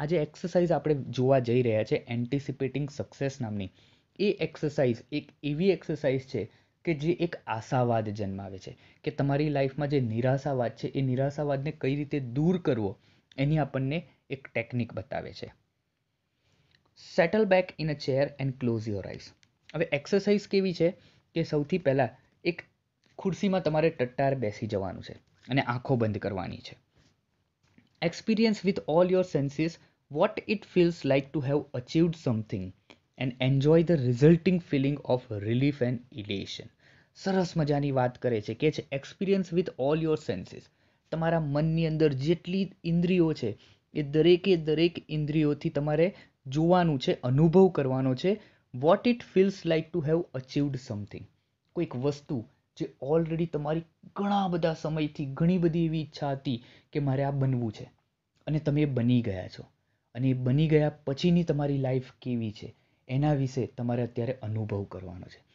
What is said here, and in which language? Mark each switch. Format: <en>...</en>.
<gu>આ જે એક્સરસાઇઝ આપણે જોવા જઈ રહ્યા છે એન્ટિસિપેટિંગ સક્સેસ નામની, એ એક્સરસાઇઝ એક એવી એક્સરસાઇઝ છે કે જે એક આશાવાદ જન્માવે છે કે તમારી લાઈફમાં જે નિરાશાવાદ છે એ નિરાશાવાદને કઈ રીતે દૂર કરવો એની આપણને એક ટેકનિક બતાવે છે.</gu> <en>Settle back in a chair and close your eyes.</en> <gu>હવે એક્સરસાઇઝ કેવી છે કે સૌથી પહેલાં એક ખુરશીમાં તમારે ટટ્ટાર બેસી જવાનું છે અને આંખો બંધ કરવાની છે.</gu> <en>Experience with all your senses what it feels like to have achieved something and enjoy the resulting feeling of relief and elation.</en> <gu>સરસ મજાની વાત કરે છે</gu> <en>Experience with all your senses.</en> <gu>તમારા મનની અંદર જેટલી ઇન્દ્રિયો છે એ દરેક ઇન્દ્રિયોથી તમારે જોવાનું છે, અનુભવ કરવાનો છે.</gu> <en>What it feels like to have achieved something.</en> <gu>કોઈક વસ્તુ જે ઓલરેડી તમારી ઘણા બધા સમયથી ઘણી બધી એવી ઈચ્છા હતી કે મારે આ બનવું છે અને તમે એ બની ગયા છો, અને એ બની ગયા પછીની તમારી લાઈફ કેવી છે એના વિશે તમારે અત્યારે અનુભવ કરવાનો છે.</gu>